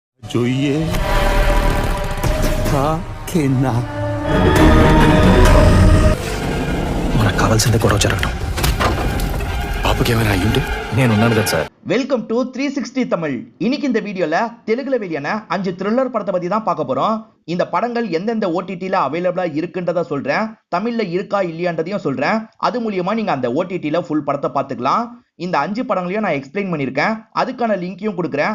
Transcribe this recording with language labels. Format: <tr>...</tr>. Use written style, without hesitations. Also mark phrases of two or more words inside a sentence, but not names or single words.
<gu>જોઈએ હા કે ના</gu> <te>మనకు కావాల్సిందే గొడవ జరగడం. బాబుకి ఏమైనా అయ్యుంటే నేను ఉన్నాను కదా సార్.</te> <en>welcome to</en> <ta>360 தமிழ். இன்னைக்கு இந்த வீடியோல தெலுங்குல வெளியான 5 த்ரில்லர் படத்தை பத்தி தான் பார்க்க போறோம். இந்த படங்கள் எந்தெந்த ஓடிடில அவைலபிளா இருக்குன்றத சொல்றேன், தமிழ்ல இருக்கா இல்லையான்றதையும் சொல்றேன். அது மூலியமா நீங்க அந்த ஓடிடில ஃபுல் படத்தை பார்த்துக்கலாம். இந்த 5 படங்களையும் நான் எக்ஸ்பிளைன் பண்ணியிருக்கேன், அதுக்கான லிங்கையும் கொடுக்குறேன்.</ta>